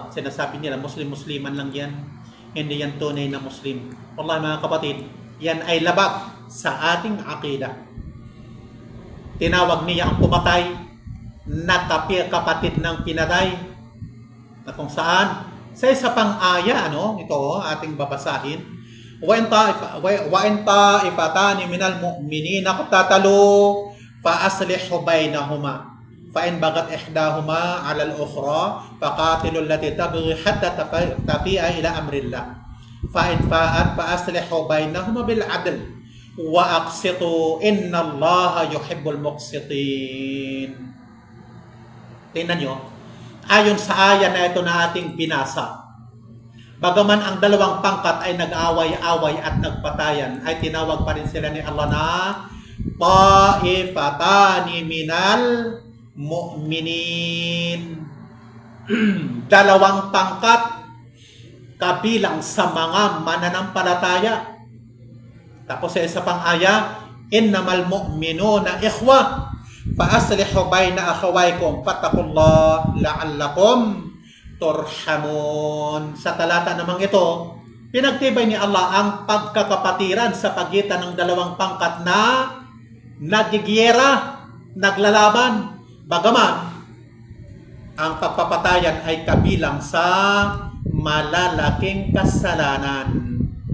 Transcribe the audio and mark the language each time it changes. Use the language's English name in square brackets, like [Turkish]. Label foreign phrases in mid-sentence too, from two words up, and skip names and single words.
[Filipino] Sinasabi nila, Musliman lang yan. Hindi yan tunay na Muslim. Wallahi mga kapatid, yan ay labag sa ating akida. Tinawag niya ang pumatay na kapatid ng pinatay. Na kung saan, sa isa pang aya, ito ating babasahin. [Arabic] وإن طائفتان من المؤمنين اقتتلوا فأصلحوا بينهما. فإن بغت إحداهما على الأخرى فقاتلوا التي تبغي حتى تفيء إلى أمر الله فإن فاءت فأصلحوا بينهما بالعدل وأقسطوا إن الله يحب المقسطين. [Filipino] Tingnan nyo, ayon sa aya na ito na ating binasa, bagaman ang dalawang pangkat ay nag-away-away at nagpatayan, ay tinawag pa rin sila ni Allah na [Arabic] طائفتان من المؤمنين. [Filipino] Dalawang pangkat kabilang sa mga mananampalataya. Tapos sa isa pang aya, [Arabic] إنما المؤمنون إخوة فأصلحوا بين أخويكم واتقوا الله لعلكم ترحمون. [Filipino] Sa talata namang ito, pinagtibay ni Allah ang pagkakapatiran sa pagitan ng dalawang pangkat na nagigiyera, naglalaban. Bagaman, ang pagpapatayan ay kabilang sa malalaking kasalanan.